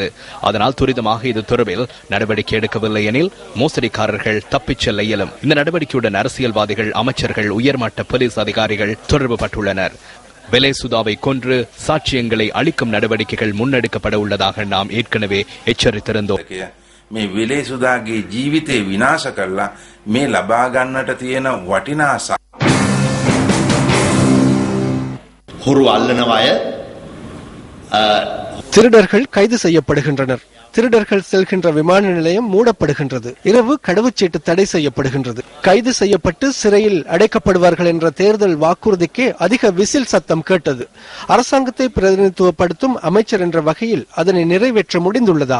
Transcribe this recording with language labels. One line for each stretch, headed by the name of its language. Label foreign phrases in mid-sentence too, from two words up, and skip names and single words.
Tamil: அதனால் துரிதமாக இது தொடர்பில் நடவடிக்கை எடுக்கவில்லை எனில் மோசடிக்காரர்கள் தப்பிச் செல்ல இயலும். இந்த நடவடிக்கையுடன் அரசியல்வாதிகள், அமைச்சர்கள், உயர்மட்ட போலீஸ் அதிகாரிகள் தொடர்பு பட்டுள்ளனர். வெலேசுதாவை கொன்று சாட்சியங்களை அளிக்கும் நடவடிக்கைகள் முன்னெடுக்கப்பட உள்ளதாக நாம் ஏற்கனவே எச்சரித்திருந்தோம்.
Sinhala: මේ වෙලේසුදාගේ ජීවිතේ විනාශ කරලා මේ ලබා ගන්නට තියෙන වටිනා හොරු අල්ලන අය
Tamil: திருடர்கள் கைது செய்யப்படுகின்றனர். திருடர்கள் செல்கின்ற விமான நிலையம் மூடப்படுகின்றது. இரவு கடவுச்சீட்டு தடை செய்யப்படுகின்றது. கைது செய்யப்பட்டு சிறையில் அடைக்கப்படுவார்கள் என்ற தேர்தல் வாக்குறுதிக்கே அதிக விசில் சத்தம் கேட்டது. அரசாங்கத்தை பிரதிநிதித்துவப்படுத்தும் அமைச்சர் என்ற வகையில் அதனை நிறைவேற்ற முடிந்துள்ளதா?